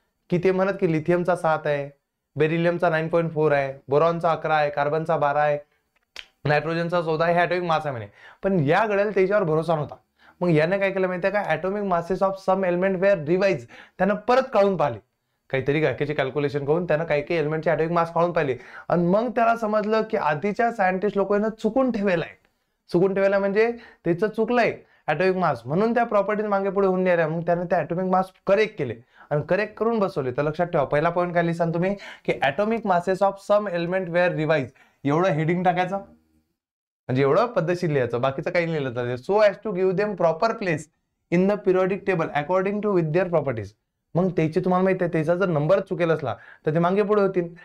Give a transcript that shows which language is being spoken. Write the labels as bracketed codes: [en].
[mr] की ते म्हणत की लिथियमचा 7 आहे, बेरिलियमचा 9.4 आहे, बोरॉनचा 11 आहे, कार्बनचा 12 आहे, नायट्रोजनचा 14 आहे. हे ॲटॉमिक मास आहे म्हणे. पण या गड्याला त्याच्यावर भरोसा नव्हता. मग याने काय केलं माहिती आहे का? [en] Atomic masses of some element were revise. [mr] त्यानं परत काढून पाहिले, काहीतरी कायचे कॅल्क्युलेशन करून त्यानं काही एलिमेंटचे ॲटॉमिक मास काढून पाहिले. आणि मग त्याला समजलं की आधीच्या सायंटिस्ट लोकांना चुकून ठेवलाय. चुकून ठेवलाय म्हणजे त्याचं चुकलंय ॲटॉमिक मास, म्हणून त्या प्रॉपर्टीज मागे पुढे होऊन गेल्या. मग त्याने त्या ॲटॉमिक मास करेक्ट केले आणि करेक्ट करून बसवले. तर लक्षात ठेवा, पहिला पॉईंट काय लिहिसान तुम्ही? [en] की atomic masses of some element were revise. [mr] एवढं हेडिंग टाकायचं, म्हणजे एवढं पद्धतशीर लिहायचं, बाकीचं काही लिहिलं तर. [en] So as to give them proper place in the periodic table according to with their properties. [mr] मग त्याची तुम्हाला माहिती आहे, त्याचा जर नंबर चुकेल असला तर ते मागे पुढे होतील.